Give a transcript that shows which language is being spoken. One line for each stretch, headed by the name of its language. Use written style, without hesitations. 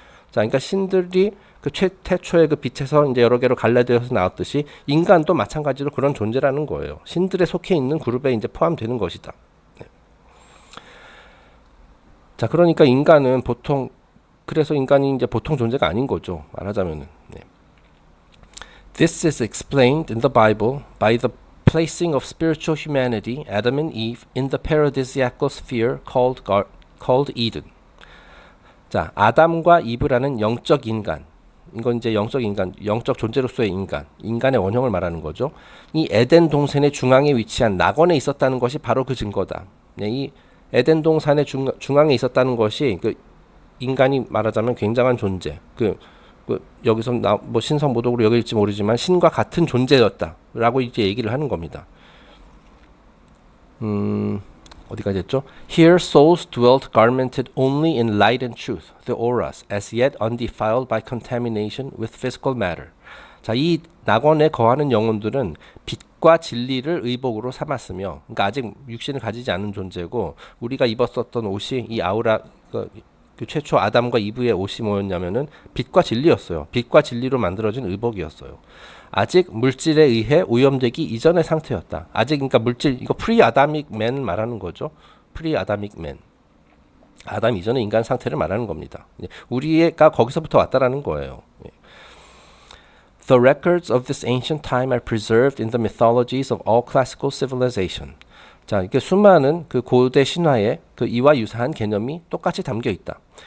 Korean: 자, 그러니까 신들이 그 태초의 그 빛에서 이제 여러 개로 갈라되어서 나왔듯이 인간도 마찬가지로 그런 존재라는 거예요. 신들에 속해 있는 그룹에 이제 포함되는 것이다. 네. 자, 그러니까 인간은 그래서 인간이 이제 보통 존재가 아닌 거죠. 말하자면은. 네.
English: This is explained in the Bible by the placing of spiritual humanity, Adam and Eve, in the paradisiacal sphere called Eden.
Korean: 자, 아담과 이브라는 영적 인간, 이건 이제 영적 인간, 영적 존재로서의 인간의 원형을 말하는 거죠. 이 에덴 동산의 중앙에 위치한 낙원에 있었다는 것이 바로 그 증거다. 네, 이 에덴 동산의 중앙에 있었다는 것이 그 인간이 말하자면 굉장한 존재, 여기서 뭐 신성 모독으로 여길지 모르지만 신과 같은 존재였다라고 이제 얘기를 하는 겁니다. 어디까지 했죠?
English: Here souls dwelt garmented only in light and truth, the auras, as yet undefiled by contamination with physical matter.
Korean: 자, 이 낙원에 거하는 영혼들은 빛과 진리를 의복으로 삼았으며, 그러니까 아직 육신을 가지지 않은 존재고, 우리가 입었었던 옷이 이 아우라 그 최초 아담과 이브의 옷이 뭐였냐면은 빛과 진리였어요. 빛과 진리로 만들어진 의복이었어요. 아직 물질에 의해 오염되기 이전의 상태였다. 아직 그러니까 물질, 이거 프리 아다믹 맨 말하는 거죠. 프리 아다믹 맨. 아담 이전의 인간 상태를 말하는 겁니다. 우리가 거기서부터 왔다라는 거예요.
English: The records of this ancient time are preserved in the mythologies of all classical civilization.
Korean: 자, 이게 수많은 그 고대 신화에 그 이와 유사한 개념이 똑같이 담겨 있다.